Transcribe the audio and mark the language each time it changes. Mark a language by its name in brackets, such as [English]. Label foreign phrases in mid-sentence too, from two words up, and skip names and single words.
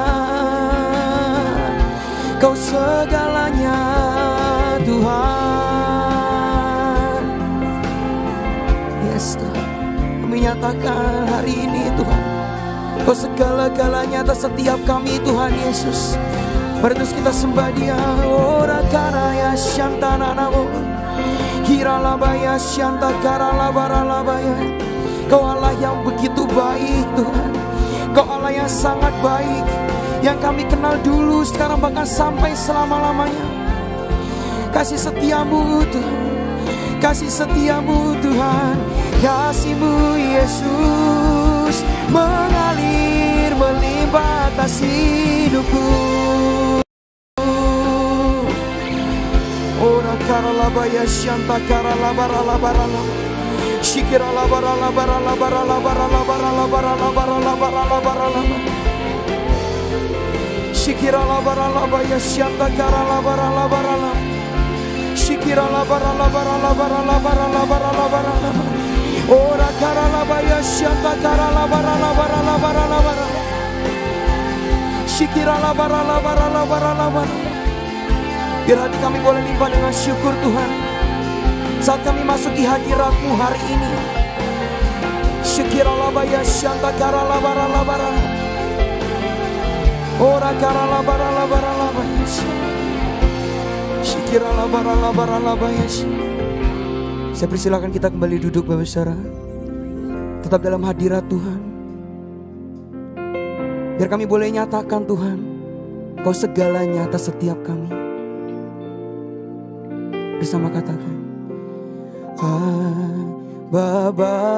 [Indonesian] Kau segalanya Tuhan. Yes Tuhan. Kami nyatakan hari ini Tuhan, Kau segala-galanya atas setiap kami Tuhan Yesus. Mari terus kita sembah Dia. Ora karaya syantana namo. Kira labaya syanta kara labara labaya. Kau Allah yang begitu baik Tuhan. Kau Allah yang sangat baik. Yang kami kenal dulu, sekarang bahkan sampai selama-lamanya. Kasih setiamu Tuhan. Kasih setiamu Tuhan. Kasih-Mu Yesus mengalir melimpah atas hidupku. Ora karalabaya syanta karalabara labara labara. Shikira labara labara labara labara labara labara labara labara labara labara. Shikira labara labaya syanta karalabara labara labara. Shikira labara labara labara labara labara labara labara. Ora karalabaya syanta karalabara labara labara labara. Shikira labara labara labara labara. Biar hati kami boleh limpah dengan syukur Tuhan saat kami masuki hadirat-Mu hari ini. Shikira labaya syanta karalabara labara. Ora karalabara labara labara. Shikira labara labara labara. Saya persilakan kita kembali duduk Bapak Saudara. Tetap dalam hadirat Tuhan. Biar kami boleh nyatakan Tuhan, Kau segalanya atas setiap kami. Bersama katakan Bapa,